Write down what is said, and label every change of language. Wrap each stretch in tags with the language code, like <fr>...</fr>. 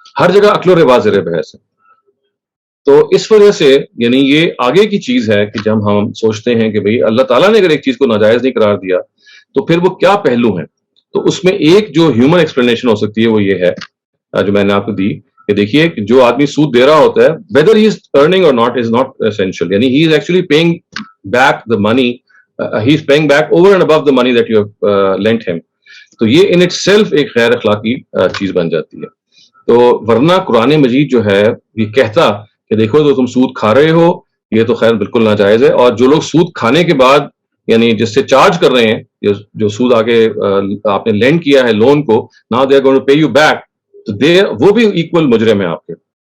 <ur>ہر جگہ اکل و ربا زیر بحث ہے. تو اس وجہ سے یعنی یہ آگے کی چیز ہے کہ جب ہم سوچتے ہیں کہ بھئی اللہ تعالیٰ نے اگر ایک چیز کو ناجائز نہیں قرار دیا تو پھر وہ کیا پہلو ہیں. تو اس میں ایک جو ہیومن ایکسپلینیشن ہو سکتی ہے وہ یہ ہے جو میں نے آپ کو دی کہ دیکھیے کہ جو آدمی سود دے رہا ہوتا ہے</ur> <en>whether he is earning or not is not essential. یعنی he is actually paying back the money, he is paying back over and above the money that you have lent him.</en> <ur>تو یہ in itself ایک غیر اخلاقی چیز بن جاتی ہے. تو ورنہ قرآن مجید جو ہے یہ کہتا کہ دیکھو تو تم سود کھا رہے ہو, یہ تو خیر بالکل ناجائز ہے. اور جو لوگ سود کھانے کے بعد یعنی جس سے چارج کر رہے ہیں, جو سود آگے آپ نے لینڈ کیا ہے لون کو,</ur> <en>now they are going to pay you back,</en> <ur>تو وہ بھی ایکول مجرم ہے آپ کے.</ur>